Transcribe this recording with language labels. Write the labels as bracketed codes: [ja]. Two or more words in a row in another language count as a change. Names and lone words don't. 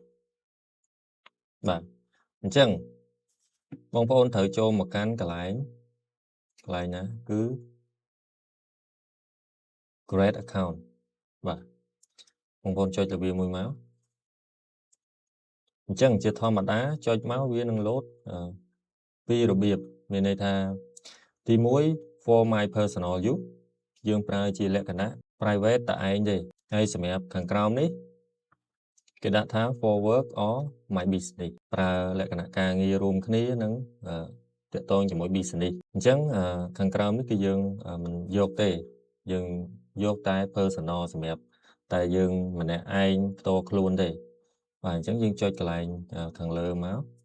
[km] បាទអញ្ចឹងបងប្អូនត្រូវចូលមកកាន់កន្លែងណាគឺ [en] Create account [km] បាទបងប្អូនចុចលើវាមួយមក អញ្ចឹងជាធម្មតាចុចមកវានឹង load ពីររបៀបមានន័យថាទី1 [en] for my personal use [km] យើងប្រើជាលក្ខណៈ private តែឯងទេហើយសម្រាប់ខាងក្រោមនេះគេដាក់ថា [en] for work or my business [km] ប្រើលក្ខណៈការងាររួមគ្នានិង តាក់ទងជាមួយ business អញ្ចឹងខាងក្រោមនេះគឺយើងមិនយកទេយើងយកតែ personal សម្រាប់តែយើងម្នាក់ឯងផ្ទាល់ខ្លួនទេបាទអញ្ចឹងយើងចុចកន្លែងខាងលើមក